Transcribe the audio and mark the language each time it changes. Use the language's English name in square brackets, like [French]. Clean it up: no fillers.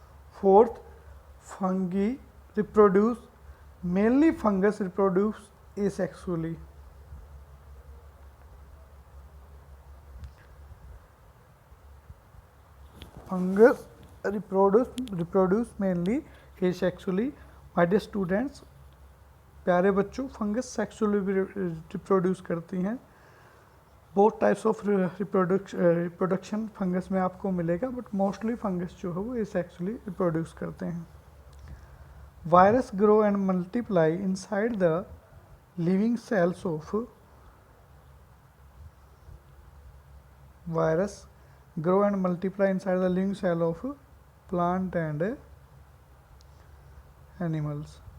[English] Fourth, fungi reproduce, mainly fungus reproduce asexually. Fungus reproduce mainly asexually. My dear students, [Hindi] प्यारे बच्चों, fungus sexually reproduce करती हैं. [English] both types of reproduction [Hindi] fungus में आपको मिलेगा, [English] but mostly [Hindi] fungus जो है वो एसेक्सुअली रिप्रोड्यूस करते हैं. [English] Virus grow and multiply inside the living cells of virus grow and multiply inside the living cell of plant and animals.